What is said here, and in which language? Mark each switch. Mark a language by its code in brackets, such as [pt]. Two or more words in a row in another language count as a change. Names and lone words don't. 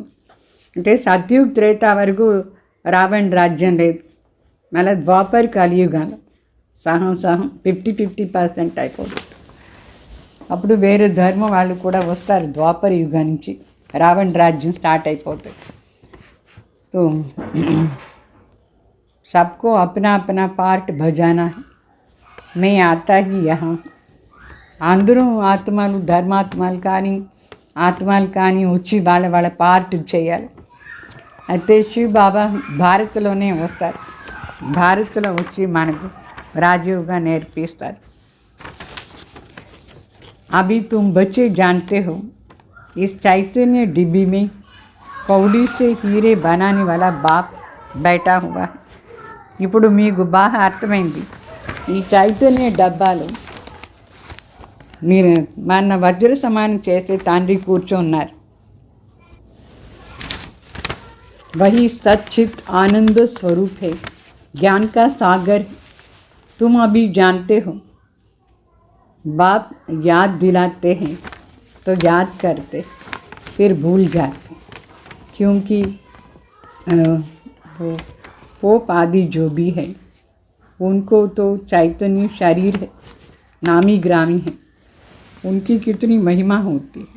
[te] అంటే సత్యుగ్ త్రేతా వరకు రావణ్ రాజ్యం లేదు. మళ్ళీ ద్వాపర్ కలియుగాలు సహం 50-50% అయిపోతుంది. అప్పుడు వేరే ధర్మం వాళ్ళు కూడా వస్తారు. ద్వాపర యుగం నుంచి రావణ్ రాజ్యం స్టార్ట్ అయిపోతుంది. [hi] तो सबको अपना अपना पार्ट बजाना है, मैं आता ही यहाँ. [te] అందరూ ఆత్మలు, ధర్మాత్మలు కానీ ఆత్మలు కానీ వచ్చి వాళ్ళ పార్ట్ చేయాలి. అయితే శివ బాబా భారత్లోనే వస్తారు. భారత్లో వచ్చి మనకు రాజయోగా నేర్పిస్తారు. [hi] अभी तुम बच्चे जानते हो, इस चैतन्य डिब्बी में कौड़ी से हीरे बनाने वाला बाप बैठा हुआ है. [te] ఇప్పుడు మీకు బాగా అర్థమైంది, ఈ చైతన్య డబ్బాలు మీరు మన వజ్ర సమానం చేసే తండ్రి కూర్చున్నారు. [hi] वही सच्चित आनंद स्वरूप है, ज्ञान का सागर. तुम अभी जानते हो, बाप याद दिलाते हैं तो याद करते, फिर भूल जाते, क्योंकि वो पोप आदि जो भी है उनको तो चैतन्य शरीर है, नामी ग्रामी है, उनकी कितनी महिमा होती है.